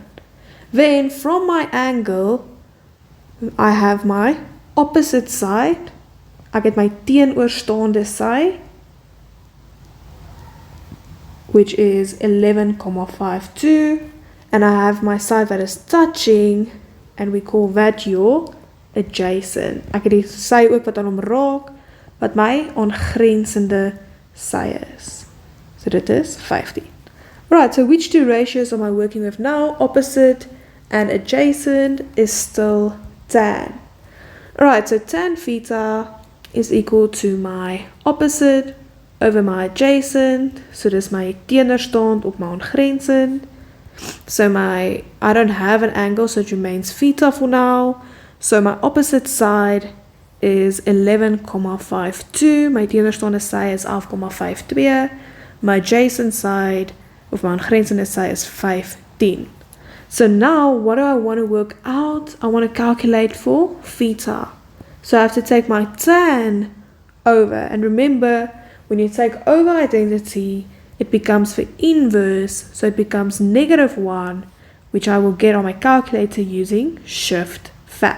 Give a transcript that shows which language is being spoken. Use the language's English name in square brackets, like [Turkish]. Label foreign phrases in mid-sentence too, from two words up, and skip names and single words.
[English] Then from my angle, I have my opposite side. I get my teenoorstaande side, which is 11,52. And I have my side that is touching, and we call that your adjacent. [Afrikaans] Ek het die sy ook wat aan hom raak, wat my aangrensende sy is. So dit is 15. [English] Right, so which two ratios am I working with now? Opposite and adjacent is still tan. Alright, so tan theta is equal to my opposite over my adjacent. [Afrikaans] So dis my teenoorstand op my aangrensend. [English] So I don't have an angle, so it remains theta for now. So my opposite side is 11,52. [Afrikaans] My teenoorstaande sy is 11,52. [English] My adjacent side [Afrikaans] of my aangrensende sy is 15. [English] So now what do I want to work out? I want to calculate for theta. So I have to take my tan over. And remember, when you take over identity, it becomes the inverse. So it becomes -1, which I will get on my calculator using shift that.